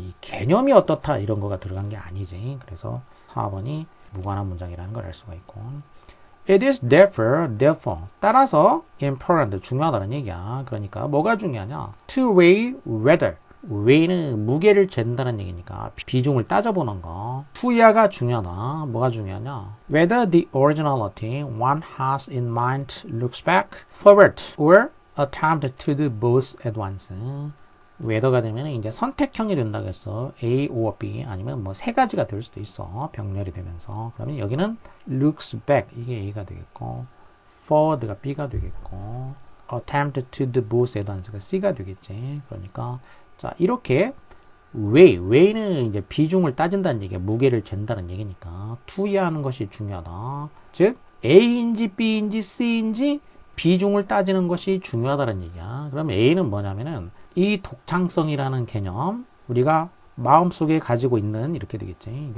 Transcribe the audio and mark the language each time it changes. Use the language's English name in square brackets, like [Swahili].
[Korean] 이 개념이 어떻다 이런 거가 들어간 게 아니지. 그래서 4번이 무관한 문장이라는 걸 알 수가 있고 [English] It is therefore [Korean] 따라서 important 중요하다는 얘기야. 그러니까 뭐가 중요하냐? [English] To weigh whether [Korean] weigh는 무게를 잰다는 얘기니까 비중을 따져보는 거. 투야가 중요하다. 뭐가 중요하냐? [English] Whether the originality one has in mind looks back, forward, or attempt to do both at once. [Korean] whether가 되면 이제 선택형이 된다고 했어. A or B 아니면 뭐 세 가지가 될 수도 있어. 병렬이 되면서. 그러면 여기는 looks back 이게 A가 되겠고 forward가 B가 되겠고 [English] attempt to do both at once [Korean] 가 C가 되겠지. 그러니까 자 이렇게 weigh는 이제 비중을 따진다는 얘기야. 무게를 잰다는 얘기니까 투여하는 것이 중요하다. 즉 A인지 B인지 C인지 비중을 따지는 것이 중요하다는 얘기야. 그럼 A는 뭐냐면은 이 독창성이라는 개념 우리가 마음속에 가지고 있는 이렇게 되겠지.